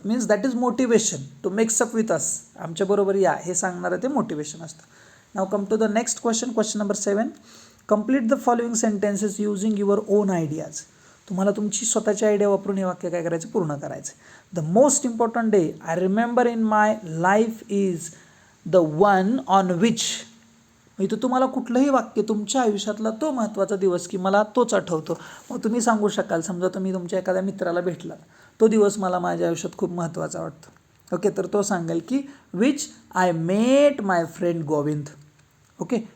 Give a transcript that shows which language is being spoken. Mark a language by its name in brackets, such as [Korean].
[English] means that is motivation to mix up with us, [Marathi] आमच्याबरोबर या, हे सांगणारं ते मोटिवेशन असतं. [English] Now come to the next question. Question number 7, complete the following sentences using your own ideas. [Marathi] तुम्हाला तुमची स्वतःची आयडिया वापरून हे वाक्य काय करायचं, पूर्ण करायचं. [English] The most important day I remember in my life is the one on which. [Marathi] इथं तुम्हाला कुठलंही वाक्य, तुमच्या आयुष्यातला तो महत्त्वाचा दिवस की मला तोच आठवतो. मग तुम्ही सांगू शकाल, समजा तुम्ही तुमच्या एखाद्या मित्राला भेटलात, तो दिवस मला माझ्या आयुष्यात खूप महत्त्वाचा वाटतो. [English] okay, [Marathi] तर तो सांगेल की [English] Which I met my friend Govind. Okay,